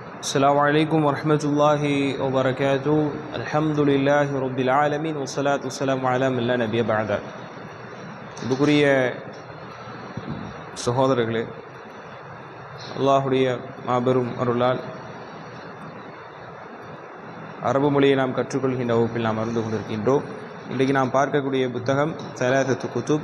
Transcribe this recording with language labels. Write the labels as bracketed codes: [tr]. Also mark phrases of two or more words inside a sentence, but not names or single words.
[ar] السلام عليكم ورحمة الله وبركاته. الحمد لله رب العالمين والصلاة والسلام على من لا نبي بعد. [ta] இதுக்குரிய சகோதரர்களே, அல்லாஹுடைய மாபெரும் அருளால் அரபு மொழியை நாம் கற்றுக்கொள்கின்ற வகுப்பில் நாம் அருந்து கொண்டிருக்கின்றோம். இன்றைக்கு நாம் பார்க்கக்கூடிய புத்தகம் சலாசத்து குத்துப்.